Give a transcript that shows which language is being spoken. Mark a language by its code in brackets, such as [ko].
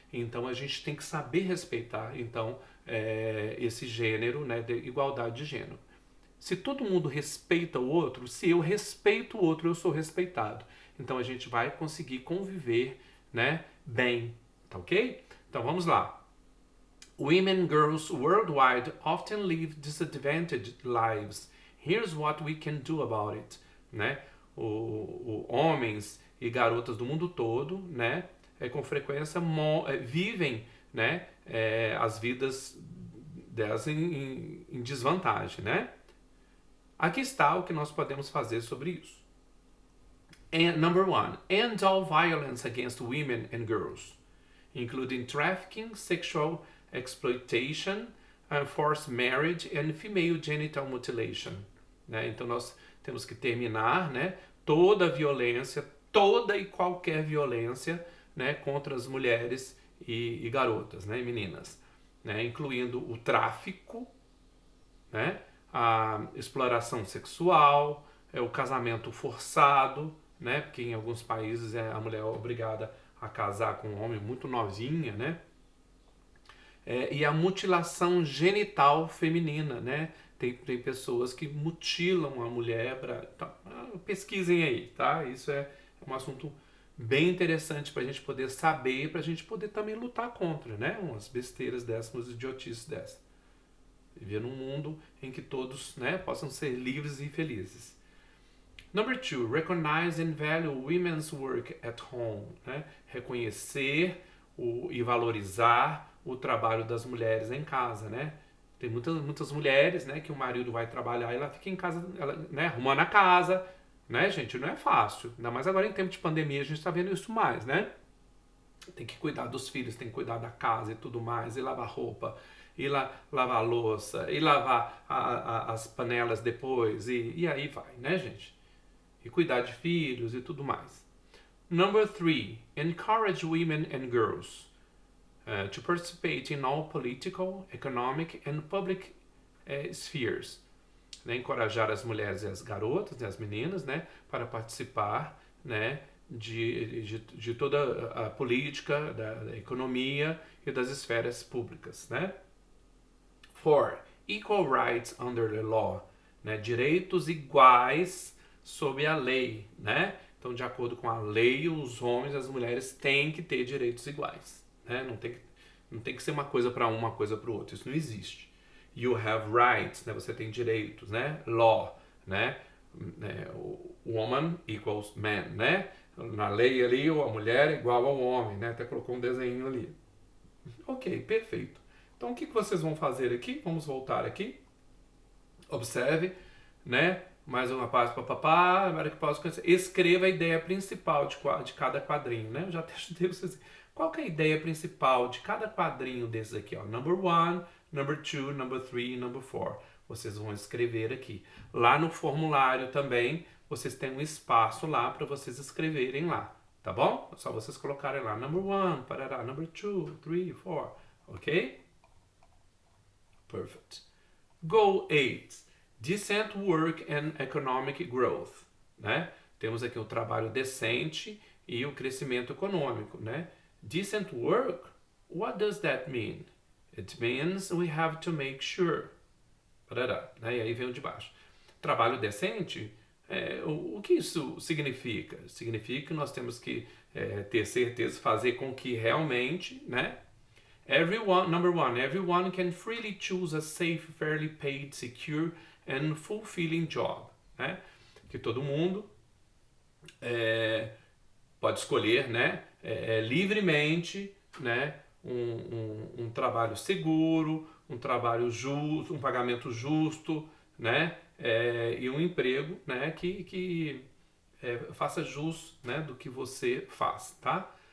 [pt] Então a gente tem que saber respeitar, então, esse gênero, né, de igualdade de gênero. Se todo mundo respeita o outro, se eu respeito o outro, eu sou respeitado. Então a gente vai conseguir conviver, né, bem, tá ok? Então vamos lá. [en] Women and girls worldwide often live disadvantaged lives. Here's what we can do about it, né? [pt] Homens e garotas do mundo todo, né, com frequência vivem, né, as vidas delas em desvantagem, né? Aqui está o que nós podemos fazer sobre isso. [en] Number 1, end all violence against women and girls, including trafficking, sexual exploitation, forced marriage and female genital mutilation. [pt] Né? Então nós temos que terminar, né, toda a violência, toda e qualquer violência, né, contra as mulheres e garotas, né, e meninas, né, incluindo o tráfico, né, a exploração sexual, o casamento forçado, né, porque em alguns países a mulher é obrigada a casar com um homem muito novinha, né, e a mutilação genital feminina, né? Tem pessoas que mutilam a mulher tá, pesquisem aí, tá? Isso é um assunto bem interessante para a gente poder saber e para a gente poder também lutar contra, né? Umas besteiras dessas, umas idiotices dessas. Viver num mundo em que todos, né, possam ser livres e felizes. [en] Number 2, recognize and value women's work at home, né? [pt] Reconhecer e valorizar o trabalho das mulheres em casa, né? Tem muitas mulheres, né, que o marido vai trabalhar e ela fica em casa, ela, né, arrumando a casa, né, gente? Não é fácil. Ainda mais agora em tempo de pandemia a gente está vendo isso mais, né? Tem que cuidar dos filhos, tem que cuidar da casa e tudo mais, e lavar roupa, e lavar a louça, e lavar as panelas depois, e aí vai, né, gente? E cuidar de filhos e tudo mais. [en] Number 3, encourage women and girls to participate in all political, economic and public spheres. [pt] Né? Encorajar as mulheres e as garotas, né, as meninas, né, para participar, né, de toda a política, da economia e das esferas públicas. Né? 4. [en] Equal rights under the law. [pt] Né? Direitos iguais sob a lei. Né? Então, de acordo com a lei, os homens e as mulheres têm que ter direitos iguais. Né? Não tem que ser uma coisa para um, uma coisa para o outro. Isso não existe. [en] You have rights, [pt] né? Você tem direitos, né? [en] Law, né? Woman equals man, né? [pt] Na lei ali, a mulher é igual ao homem, né? Até colocou um desenho ali. Ok, perfeito. Então, o que vocês vão fazer aqui? Vamos voltar aqui. Observe, né? Mais uma parte para papá, agora que posso conhecer. Escreva a ideia principal de cada quadrinho, né? Eu já até ajudei vocês. Qual que é a ideia principal de cada quadrinho desses aqui, ó? [en] Number 1, number 2, number 3, number 4. [pt] Vocês vão escrever aqui. Lá no formulário também, vocês têm um espaço lá para vocês escreverem lá, tá bom? É só vocês colocarem lá, number 1, parará, number 2, 3, 4, ok? [en] Perfect. Goal 8. Decent work and economic growth, né? [pt] Temos aqui o trabalho decente e o crescimento econômico, né? [en] Decent work? What does that mean? It means we have to make sure. [pt] Parará, né? E aí vem o de baixo. Trabalho decente? O que isso significa? Significa que nós temos que ter certeza, fazer com que realmente, né? [en] Number 1, everyone can freely choose a safe, fairly paid, secure and fulfilling job, né? [pt] Que todo mundo pode escolher, né, livremente, né, um trabalho seguro, um trabalho justo, um pagamento justo, né? E um emprego, né? Que faça jus, né, do que você faz, tá?